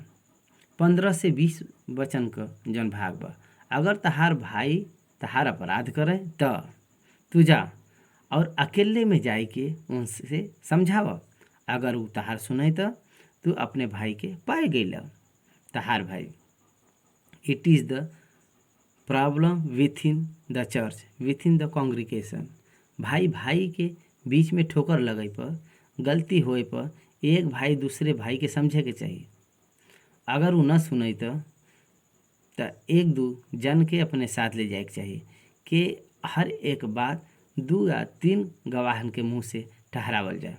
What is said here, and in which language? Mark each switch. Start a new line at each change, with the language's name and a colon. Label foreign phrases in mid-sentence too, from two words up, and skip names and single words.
Bhojpuri: 15 से 20 वचन का जौन भाग बा, अगर तहार भाई तहार अपराध करे तो तू जा और अकेले में जाए के उनसे समझाव। अगर वो तहार सुने तो तू अपने भाई के पाए गईल। तहार भाई।
English: It is the problem with in the church, with in the congregation.
Bhojpuri: भाई भाई के बीच में ठोकर लगे पर, गलती होए पर एक भाई दूसरे भाई के समझे के चाहिए। अगर वो न सुने तो एक दू जन के अपने साथ ले जाए के चाहिए कि हर एक बात 2 या 3 गवाहन के मुंह से ठहरावल जाए।